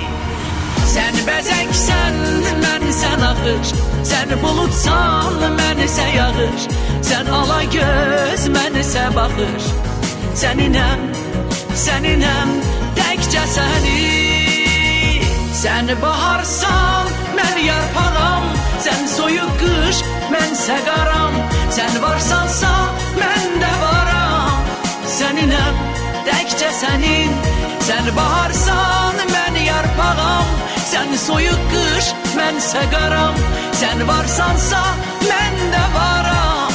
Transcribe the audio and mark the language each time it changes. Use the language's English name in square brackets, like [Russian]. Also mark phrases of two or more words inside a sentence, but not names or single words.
[Azerbaijani] Sen bezeksen, mənsən axış. Sen bulutsan, mənsə yağış. Sen ala göz, mənsə baxış. [Turkmen] Seninem, seninem, tekçe senin. [Azerbaijani] Sen baharsan, mən yarpağam. Sen soyuq qış, mənsə qaram. Sen varsansa, mən də varam. [Turkmen] Seninem, tekçe senin. [Azerbaijani] Sen baharsan, mən yarpağam. Sen soyuq qış, mənsə qaram. Sen varsansa, mən də varam.